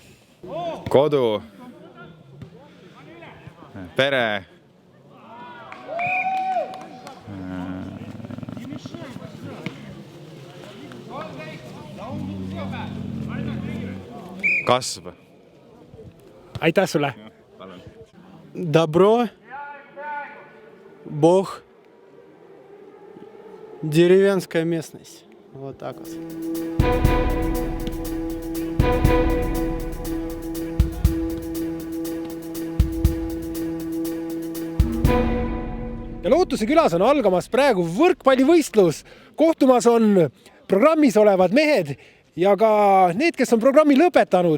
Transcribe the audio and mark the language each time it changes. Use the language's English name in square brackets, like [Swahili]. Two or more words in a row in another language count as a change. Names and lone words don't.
[Estonian] Kodu, pere, kasv. Aitäh sulle! [Russian] Добро, Бог, деревенская местность. Вот так вот. [Estonian] Ja Lootuse külas on algamas praegu võrkpallivõistlus. Kohtumas on programmis olevad mehed ja ka need, kes on programmi lõpetanud.